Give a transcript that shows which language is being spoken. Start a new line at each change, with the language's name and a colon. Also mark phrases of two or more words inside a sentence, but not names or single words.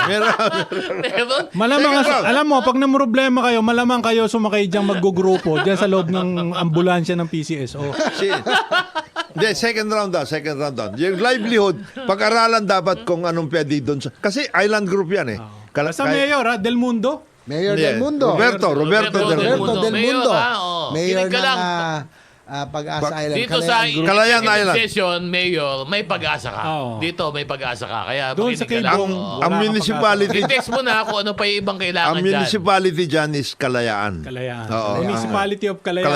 Filipino: Meron. Malamang,
English: Second round.
Filipino: alam mo, pag namroblema kayo, malamang kayo sumakay diyang maggugrupo dyan sa loob ng ambulansya ng PCSO. Hindi,
English: second round
Filipino: daw. Yung livelihood, pag-aralan dapat kung anong pwede doon. Kasi island group yan eh. Sa Mayor, Del Mundo. Mayor Hindi, Del Mundo. Roberto Del Mundo. Del Mayor, Mundo. oo. Mayor Kinig ka ng lang. Pag-asa Island. Dito sa Calayan executive Island. session, Mayor, may pag-asa ka. Oo. Dito, may pag-asa ka. Kaya Doon sa makinig ka kay lang. Bong, Oo. Ang wala kang municipality, I-text mo na kung ano pa yung ibang kailangan ang dyan. municipality dyan is Kalayaan. Kalayaan. Oo. Municipality of Kalayaan.